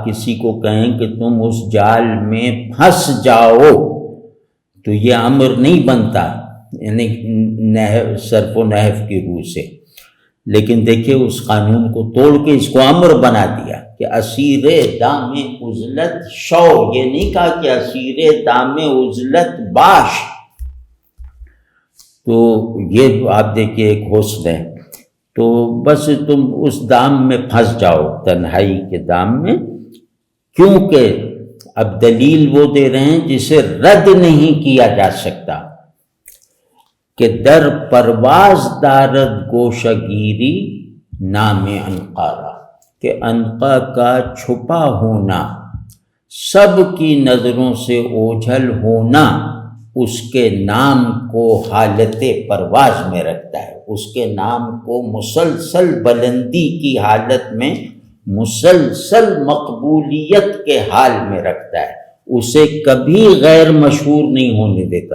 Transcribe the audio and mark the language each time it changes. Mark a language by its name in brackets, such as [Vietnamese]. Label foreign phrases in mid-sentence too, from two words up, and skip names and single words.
[Urdu] کسی کو کہیں کہ تم اس جال میں پھنس جاؤ، تو یہ امر نہیں بنتا، یعنی صرف و نحو کی روح سے، لیکن دیکھیں اس قانون کو توڑ کے اس کو امر بنا دیا کہ [Persian] اسیر دام عزلت شو، [Urdu] یہ نہیں کہا کہ [Persian] اسیر دام عزلت باش۔ [Urdu] تو یہ آپ دیکھیے ایک حسن ہے، تو بس تم اس دام میں پھنس جاؤ، تنہائی کے دام میں، کیونکہ اب دلیل وہ دے رہے ہیں جسے رد نہیں کیا جا سکتا کہ [Persian] در پرواز دارد گوشہ گیری نام انقارا، [Urdu] کہ انقا کا چھپا ہونا، سب کی نظروں سے اوجھل ہونا اس کے نام کو حالت پرواز میں رکھتا ہے، اس کے نام کو مسلسل بلندی کی حالت میں، مسلسل مقبولیت کے حال میں رکھتا ہے، اسے کبھی غیر مشہور نہیں ہونے دیتا۔